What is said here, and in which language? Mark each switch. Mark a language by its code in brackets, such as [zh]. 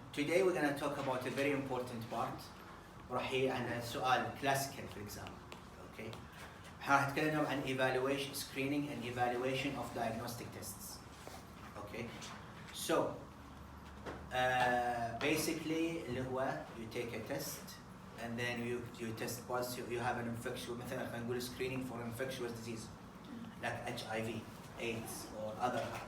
[en] today we're going to talk about a very important part. [ar] راح يجي عن سؤال [en] classical for example. Okay. [ar] راح نتكلم عن [en] evaluation, screening and evaluation of diagnostic tests. Okay. So basically [ar] اللي هو [en] you take a test and then you test positive, you have an infectious, [ar] مثلا خلينا نقول [en] screening for infectious disease like HIV, AIDS or other.